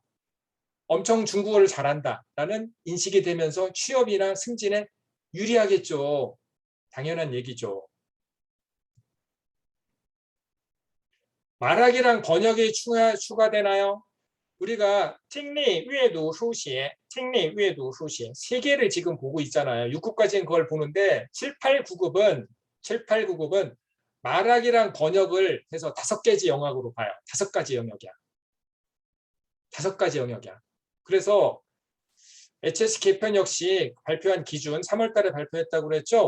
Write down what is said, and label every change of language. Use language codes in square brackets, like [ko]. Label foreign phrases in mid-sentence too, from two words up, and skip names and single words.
[ko] 엄청 중국어를 잘한다라는 인식이 되면서 취업이나 승진에 유리하겠죠. 당연한 얘기죠. 말하기랑 번역이 추가되나요? 우리가 [zh] 听力, 阅读, 书写, 听力, 阅读, 书写 [ko] 세 개를 지금 보고 있잖아요. 6급까지는 그걸 보는데 7, 8, 9급은 말하기랑 번역을 해서 5가지 영역으로 봐요. 5가지 영역이야. 5가지 영역이야. 그래서 HS 개편 역시 발표한 기준 3월 달에 발표했다고 그랬죠.